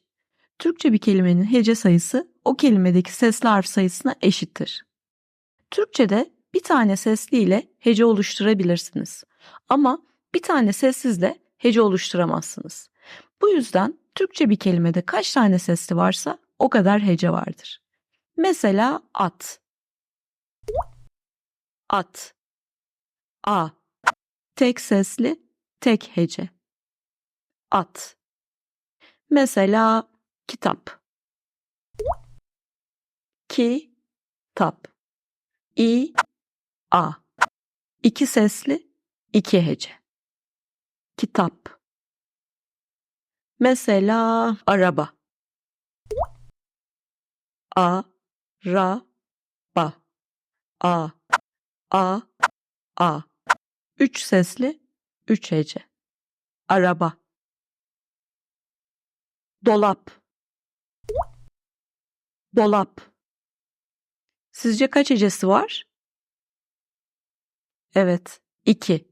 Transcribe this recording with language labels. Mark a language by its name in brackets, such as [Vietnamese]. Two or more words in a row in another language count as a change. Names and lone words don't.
[Turkish] Türkçe bir kelimenin hece sayısı o kelimedeki sesli harf sayısına eşittir. Türkçe'de bir tane sesli ile hece oluşturabilirsiniz. Ama bir tane sessizle hece oluşturamazsınız. Bu yüzden Türkçe bir kelimede kaç tane sesli varsa o kadar hece vardır. Mesela at. At. A. Tek sesli, tek hece. At. Mesela kitap. Kitap. İ, A. İki sesli, iki hece. Kitap. Mesela araba. A, ra, ba. A, a, a. Üç sesli, üç hece. Araba. Dolap. Dolap. Sizce kaç hecesi var? Evet, 2.